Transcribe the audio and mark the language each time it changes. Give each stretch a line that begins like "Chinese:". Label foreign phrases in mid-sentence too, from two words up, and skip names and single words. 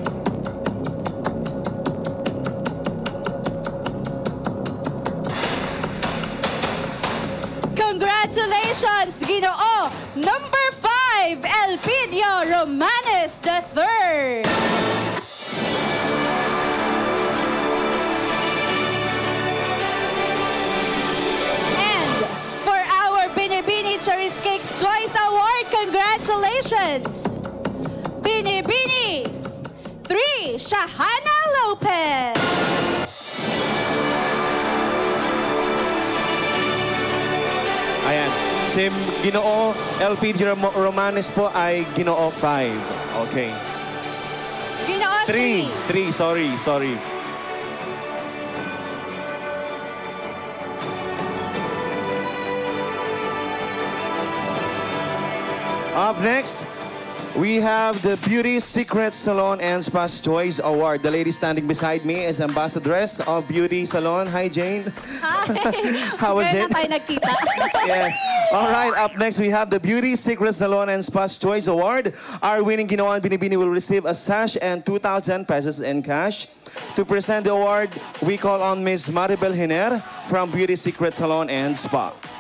English: Congratulations, Ginoo number 5, Elpidio Romanes III. And for our Binibini Cherry's Cakes Choice Award, congratulations, Binibini 3, Shahana Lopez.
Filipino: Ayan. Si Ginoo Elpidio Romanes po ay Ginoo 5.
English: Okay. Ginoo 3. 3. Sorry. Up next, we have the Beauty Secret Salon and Spa's Choice Award. The lady standing beside me is Ambassadress of Beauty Salon. Hi, Jane. Hi. How was
Filipino: Ngayon
English: it?
Filipino: na tayo nagkita.
English: Yes. All right, up next, we have the Beauty Secret Salon and Spa's Choice Award. Our winning Ginoo and Binibini will receive a sash and 2,000 pesos in cash. To present the award, we call on Ms. Maribel Hiner from Beauty Secret Salon and Spa.